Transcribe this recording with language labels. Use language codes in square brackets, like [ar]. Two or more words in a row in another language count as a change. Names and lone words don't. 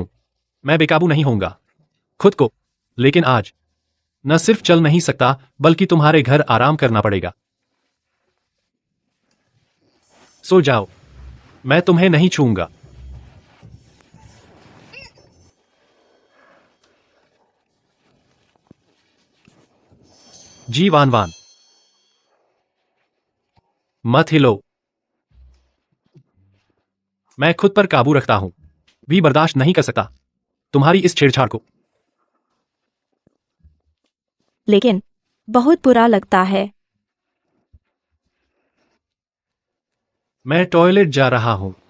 [hi] मैं बेकाबू नहीं होऊंगा खुद को, लेकिन आज न सिर्फ चल नहीं सकता बल्कि तुम्हारे घर आराम करना पड़ेगा। सो जाओ, मैं तुम्हें नहीं छूऊंगा। जी वान वान, मत हिलो। मैं खुद पर काबू रखता हूं, भी बर्दाश्त नहीं कर सकता तुम्हारी इस छेड़छाड़ को। लेकिन बहुत बुरा लगता है। मैं टॉयलेट जा रहा हूं।